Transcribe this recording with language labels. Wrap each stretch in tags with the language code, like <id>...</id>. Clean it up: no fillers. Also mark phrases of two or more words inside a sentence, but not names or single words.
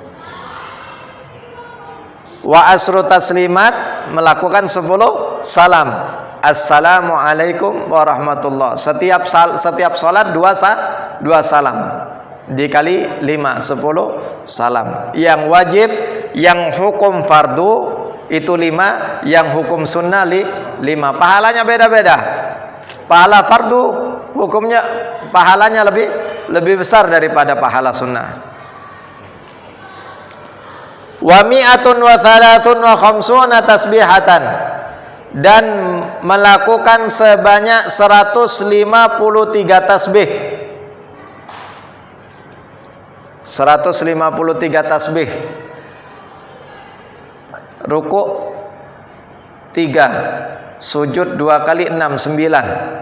<ar>وعشر تسليمات,</ar> <id>melakukan 10 salam,</id> <ar>السلام عليكم ورحمة الله,</ar> <id>setiap salat 2 salam, dikali 5, 10 salam. Yang wajib, yang hukum fardu itu 5, yang hukum sunnah 5. Pahalanya beda-beda. Pahala fardu hukumnya, pahalanya lebih besar daripada pahala sunnah.</id> <ar>ومائة وثلاث وخمسون تسبيحة,</ar> <id>dan melakukan sebanyak 153 tasbih. 153 tasbih. Ruku 3, sujud 2 kali 6, 9.</id>